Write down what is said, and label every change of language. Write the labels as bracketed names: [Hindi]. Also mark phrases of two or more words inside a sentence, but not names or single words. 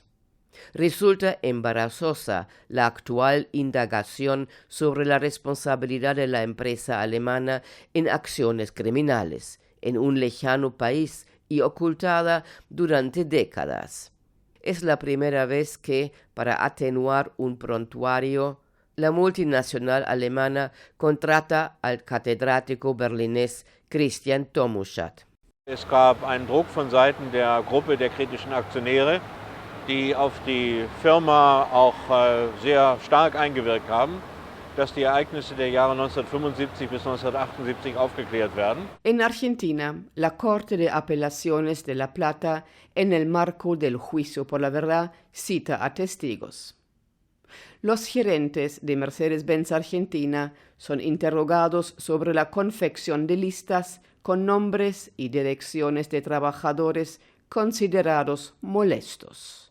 [Spanish] Resulta embarazosa la actual indagación sobre la responsabilidad de la empresa alemana en acciones criminales, en un lejano país y ocultada durante décadas. Es la primera vez que, para atenuar un prontuario, la multinacional alemana contrata al catedrático berlinés Christian Tomuschat. [German] Es gab einen Druck von Seiten der Gruppe der kritischen Aktionäre, die auf die Firma auch sehr stark eingewirkt haben, dass die Ereignisse der Jahre 1975 bis 1978 aufgeklärt werden. [Spanish] En Argentina, la Corte de Apelaciones de La Plata, en el marco del juicio por la verdad, cita a testigos. Los gerentes de Mercedes-Benz Argentina son interrogados sobre la confección de listas con nombres y direcciones de trabajadores considerados molestos.